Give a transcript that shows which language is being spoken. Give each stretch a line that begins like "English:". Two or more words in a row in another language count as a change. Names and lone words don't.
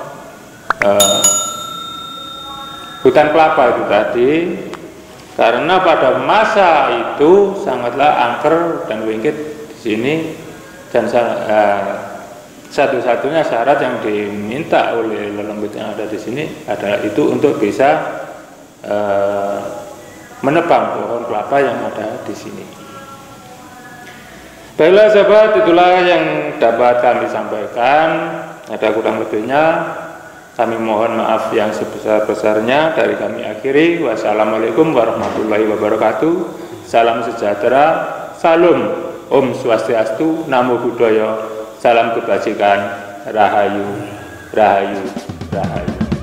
Indonesian: hutan kelapa itu tadi, karena pada masa itu sangatlah angker dan wingkit di sini, dan satu-satunya syarat yang diminta oleh lelembut yang ada di sini adalah itu untuk bisa menebang pohon kelapa yang ada di sini. Baiklah sahabat, itulah yang dapat kami sampaikan. Ada kurang lebihnya kami mohon maaf yang sebesar-besarnya. Dari kami akhiri,
Arabic: والسلام عليكم ورحمة الله وبركاته.
Indonesian: Salam sejahtera, salam
Sanskrit: ॐ स्वस्त्यस्तु,
Indonesian: Namo Buddhaya, salam kebajikan, Rahayu, Rahayu, Rahayu.